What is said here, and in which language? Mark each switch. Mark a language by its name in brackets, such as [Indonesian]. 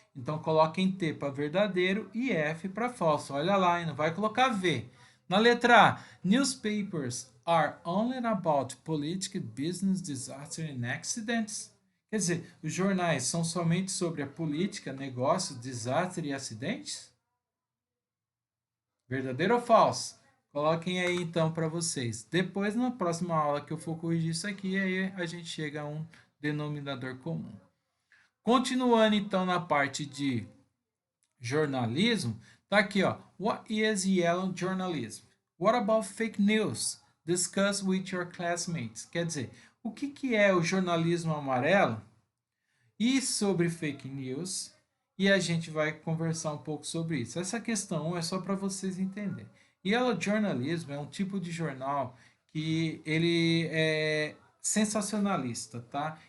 [Portuguese] Então coloquem T para verdadeiro e F para falso. Olha lá, não vai colocar V. Na letra A, [English] newspapers are only about political, business, disaster and accidents. [Portuguese] Quer dizer, os jornais são somente sobre a política, negócios, desastre e acidentes? Verdadeiro ou falso? Coloquem aí então para vocês. Depois, na próxima aula que eu for corrigir isso aqui, aí a gente chega a um denominador comum. Continuando então na parte de jornalismo, tá aqui, ó. [English] What is yellow journalism? What about fake news? Discuss with your classmates. [Portuguese] Quer dizer, o que é o jornalismo amarelo? E sobre fake news? E a gente vai conversar um pouco sobre isso. Essa questão é só para vocês entenderem. Yellow Journalism é um tipo de jornal que ele é sensacionalista, tá?